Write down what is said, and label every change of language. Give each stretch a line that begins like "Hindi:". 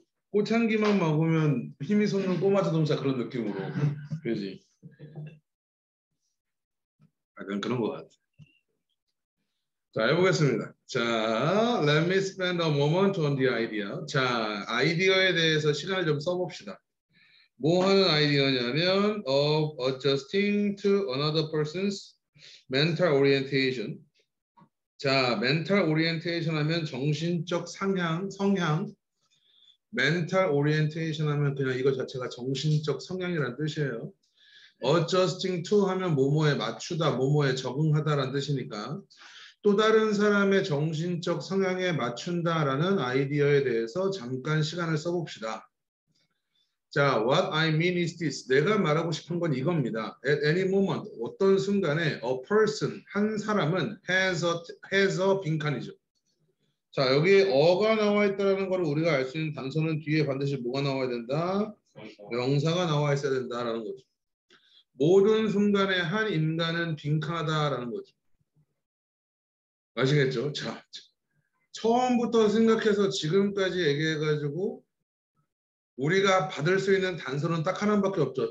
Korean: 꽃향기만 먹으면 힘이 솟는 꼬마 자동차 그런 느낌으로, 그렇지? 약간 그런 것 같아. 자, 해보겠습니다. 자,
English: let me spend a moment on the idea.
Korean: 자, 아이디어에 대해서 시간을 좀 써봅시다. 뭐 하는 아이디어냐면
English: of adjusting to another person's mental orientation.
Korean: 자, mental orientation 하면 정신적 성향. mental orientation 하면 그냥 이거 자체가 정신적 성향이라는 뜻이에요. adjusting to 하면 뭐뭐에 맞추다, 뭐뭐에 적응하다라는 뜻이니까 또 다른 사람의 정신적 성향에 맞춘다라는 아이디어에 대해서 잠깐 시간을 써봅시다. 자,
English: what I mean is this.
Korean: 내가 말하고 싶은 건 이겁니다.
English: At any moment,
Korean: 어떤 순간에
English: a person,
Korean: 한 사람은
English: has a
Korean: 빈칸이죠. 자, 여기 어가 나와 있다는 걸 우리가 알 수 있는 단서는 뒤에 반드시 뭐가 나와야 된다? 명사가 나와 있어야 된다라는 거죠. 모든 순간에 한 인간은 빈칸하다라는 거죠. 아시겠죠? 자, 처음부터 생각해서 지금까지 얘기해가지고 우리가 받을 수 있는 단서는 딱 하나밖에 없죠.